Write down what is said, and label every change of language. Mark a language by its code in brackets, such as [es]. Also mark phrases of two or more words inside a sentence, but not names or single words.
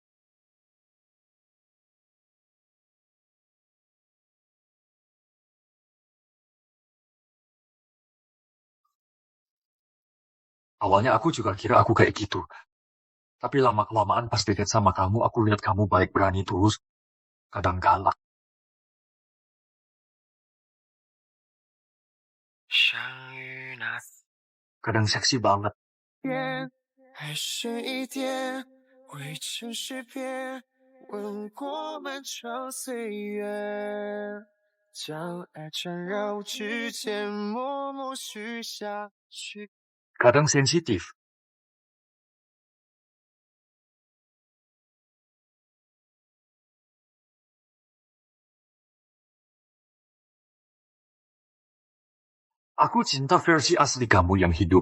[id] Awalnya aku juga kira aku kayak gitu. Tapi lama-kelamaan pas deket sama kamu, aku lihat kamu baik, berani, tulus, kadang galak. Kadang seksi banget. [zh] 还是一点未成诗篇，吻过漫长岁月，将爱缠绕指尖，默默许下去。 [id] Kadang sensitif. Aku cinta versi asli kamu yang hidup.